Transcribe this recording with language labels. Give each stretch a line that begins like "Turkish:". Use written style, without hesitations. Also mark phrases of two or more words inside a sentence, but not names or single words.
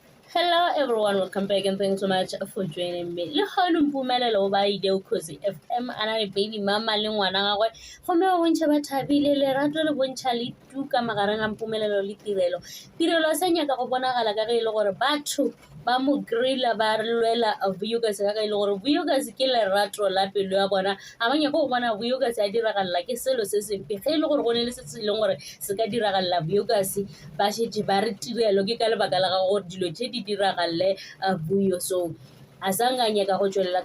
English: Hello everyone, welcome back and thanks so much for joining me.
Northern Sotho: Le gone Mpumelelo ba ile Ukhozi FM ana le
English: baby mama
Northern Sotho: le ngwana gagwe go me go ntšha ba thabile le rato le bontšha le tuka magareng a Mpumelelo le tirelo. Tirelo sa nyaka go bonagala ka ge ile gore batho ba mo grilla ba lwela Vuyokazi ka ge ile gore Vuyokazi ke lerato la pelo ya bona a ba nyaka go bona Vuyokazi a diragalla ke selo se sempe ge ile gore go ne le se se leng gore se ka diragalla Vuyokazi ba shetse ba re tirelo ke ka lebaka la ga gore dilo tše di diragalle Vuyo so a sanga nyaka go tswelela